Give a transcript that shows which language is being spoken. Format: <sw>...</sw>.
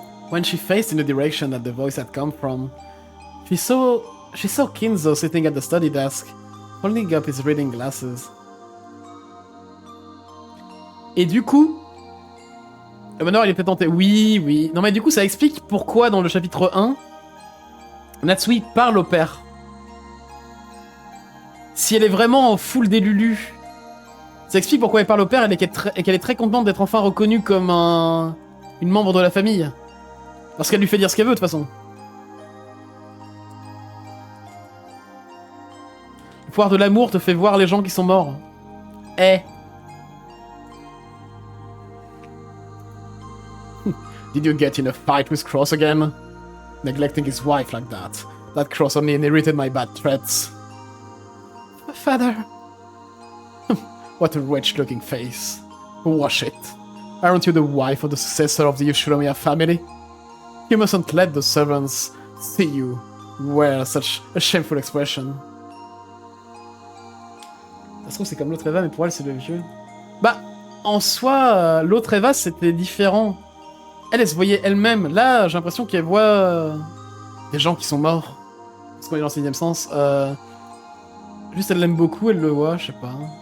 <en>When she faced in the direction that the voice had come from, she saw Kinzo sitting at the study desk, holding up his reading glasses.</en> <fr>Et du coup, maintenant il est peut-être tenté. Oui, oui. Non mais du coup ça explique pourquoi dans le chapitre 1, Natsui parle au père. Si elle est vraiment en full des Lulu, ça explique pourquoi elle parle au père et qu'elle est très contente d'être enfin reconnue comme une membre de la famille. Parce qu'elle lui fait dire ce qu'elle veut de toute façon. Le pouvoir de l'amour te fait voir les gens qui sont morts. Eh.</fr> <en>Did you get in a fight with Cross again? Neglecting his wife like that. That Cross only inherited my bad threats. Father. What a wretched-looking face. Wash it. Aren't you the wife of the successor of the Yoshiromiya family? You mustn't let the servants see you wear such a shameful expression.</en> <fr>Ça se trouve, c'est comme l'autre Eva, mais pour elle, c'est le vieux. Bah, en soi, l'autre Eva, c'était différent. Elle se voyait elle-même. Là, j'ai l'impression qu'elle voit des gens qui sont morts. Parce qu'on est dans le 6ème sens. Juste, elle l'aime beaucoup, elle le voit, je sais pas.</fr>